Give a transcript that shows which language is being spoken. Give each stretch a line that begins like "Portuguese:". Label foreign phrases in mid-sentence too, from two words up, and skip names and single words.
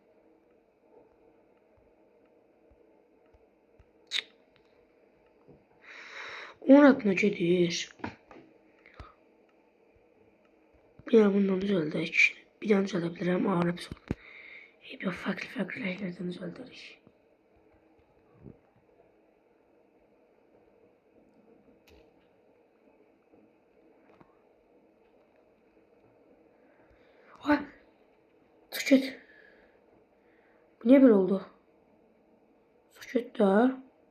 Azerbaijani: Onun adına gedir. Bir daha bundan düzəldək. Bir daha düzəldə bilirəm. Ağır episod. Yox, fərqli rənglərdən düzəldərik.
Turkish: Çık et. Bu niye böyle oldu? Çık et daha.